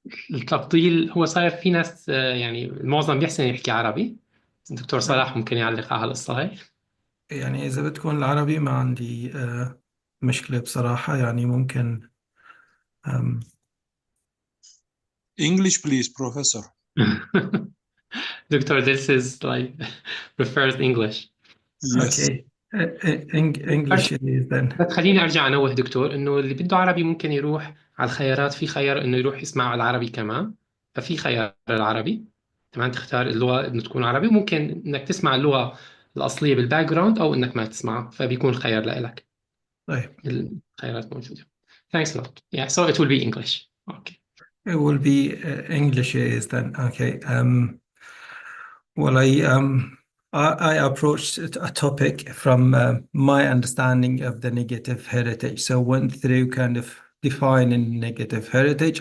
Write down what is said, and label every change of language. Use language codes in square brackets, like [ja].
[ar] التفضيل هو صاير في ناس يعني المعظم بيحسن يحكي عربي. الدكتور صلاح ممكن يعلق على القصة هاي. يعني إذا بتكون العربي ما عندي مشكلة بصراحة، يعني ممكن [en] English, please, Professor. Doctor, this is like prefers English. Yes. Okay. English is then. [ar] بس خليني ارجع انوه دكتور انه اللي بده عربي ممكن يروح على الخيارات، في خيار انه يروح يسمع العربي كمان، ففي خيار العربي تمام، تختار اللغه انه تكون عربي، ممكن انك تسمع اللغه الاصليه بالباك جراوند او انك ما تسمعها، فبيكون الخيار لك. طيب. الخيارات موجوده. [en] Thanks a lot. Yeah, so it will be English. Okay. It will be English is then. Okay. Well, I approached a topic from my understanding of the negative heritage. So went through kind of defining negative heritage.